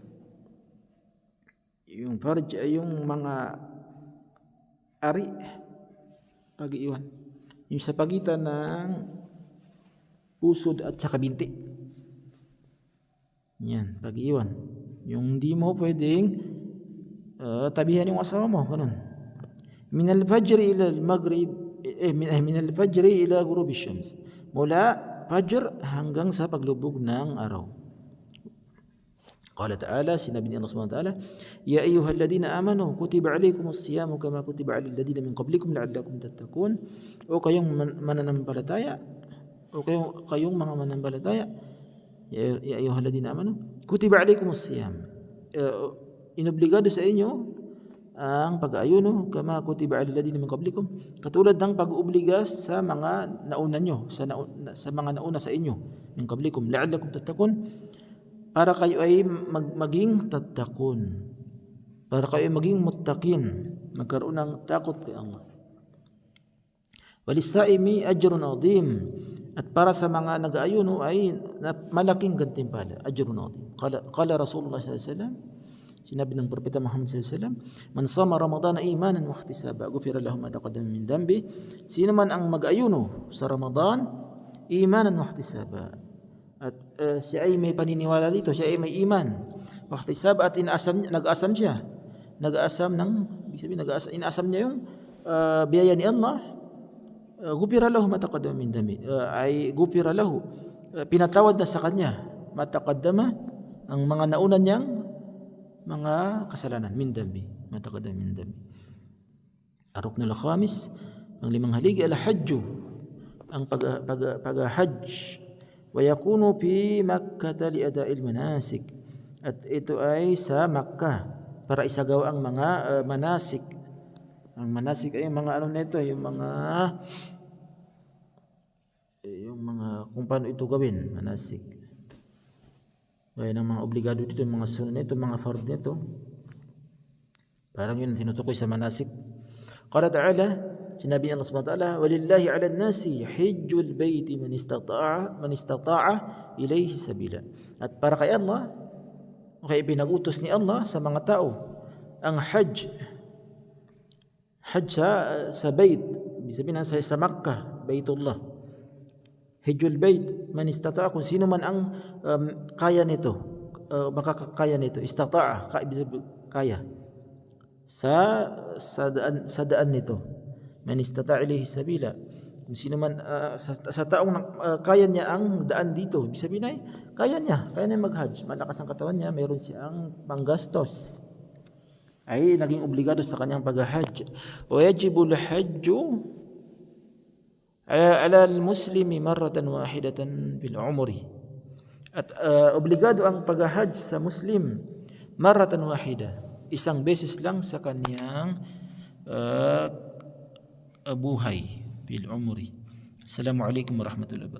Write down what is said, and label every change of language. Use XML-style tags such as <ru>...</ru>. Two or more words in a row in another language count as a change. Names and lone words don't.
<tl>Yung farj ay yung mga ari, pag-iwan, yung sa pagitan ng pusod at saka binti. Yan, pag-iwan. Yung hindi mo pwedeng tabihan yung asawa mo, ganun.</tl> <ar>من الفجر إلى المغرب، من الفجر إلى غروب الشمس,</ar> <tl>mula fajr hanggang sa paglubog ng araw.</tl> <ar>قال تعالى,</ar> <tl>sinabi ni Allah</tl> <ar>سبحانه وتعالى، يا أيها الذين آمنوا كتب عليكم الصيام كما كتب على الذين من قبلكم لعلكم تتقون.</ar> <tl>O kayong mananampalataya, kayong mga mananampalataya,</tl> <ar>يا أيها الذين آمنوا كتب عليكم الصيام,</ar> <tl>inobligado sa inyo ang pag-ayuno,</tl> <ar>كما كتب على الذين من قبلكم,</ar> <tl>katulad ng pag-obliga sa mga nauna nyo, sa mga nauna sa inyo,</tl> <ar>من قبلكم لعلكم تتقون,</ar> <tl>para kayo ay maging tattaqun, para kayo ay maging muttaqin, magkaroon ng takot kay Allah.</tl> <ar>وللصائم أجر عظيم,</ar> <tl>at para sa mga nag-aayuno ay malaking gantimpala,</tl> <ar>أجر عظيم. قال رسول الله صلى الله عليه وسلم,</ar> <tl>sinabi ng propeta Muhammad</tl> <ar>صلى الله عليه وسلم، من صام رمضان إيمانا واحتسابا غفر له ما تقدم من ذنبه.</ar> <tl>Sino man ang mag-ayuno sa Ramadan</tl> <ar>إيمانا واحتسابا,</ar> <tl>at siya ay may paniniwala dito, siya ay may iman,</tl> <ar>واحتسابا,</ar> <tl>at nag-asam siya, nag-asam ng, ibig sabihin inasam niya yung biyaya ni Allah.</tl> <ar>غفر له ما تقدم من ذنبه, ay غفر له,</ar> <tl>pinatawad na sa kanya,</tl> <ar>mataqaddama,</ar> <tl>ang mga nauna niyang mga kasalanan,</tl> <ar>من ذنبه ما تقدم من ذنبه. الركن الخامس,</ar> <tl>ang limang haligi, al-hajju, ang pag-hajj,</tl> <ar>ويكون في مكة لأداء المناسك,</ar> <tl>at ito ay sa Makkah para isagawa ang mga manasik. Ang manasik ay mga ano nito, yung mga kung paano ito gawin, manasik. Gaya ng mga obligado dito, mga sunod nito, mga fard nito. Parang yun tinutukoy sa manasik.</tl> <ar>قال تعالى, sinabi Allah سبحانه وتعالى، ولله على الناس حج البيت من استطاع إليه سبيلا.</ar> <tl>At para kay Allah, o kay pinagutos ni Allah sa mga tao, ang hajj sa bait, ibig sabihin sa Makkah, Baitullah.</tl> <ar>حج البيت من استطاع,</ar> <tl>kung sino man ang kaya nito, makakakaya nito, istata'a, kaya sa daan nito,</tl> <ar>من استطاع إليه سبيلا,</ar> <tl>kung sino man sa taong kaya niya ang daan dito, ibig sabihin ay kaya niya mag-hajj, malakas ang katawan niya, mayroon siyang panggastos, ay naging obligado sa kanyang pag-hajj.</tl> <ar>ويجب الحج على المسلم مرة واحدة بالعمر,</ar> <tl>at obligado ang pag-hajj sa muslim</tl> <ar>مرة واحدة,</ar> <tl>isang beses lang sa kanyang buhay,</tl> <ar>بالعمر. السلام عليكم ورحمة الله وبركاته.</ar>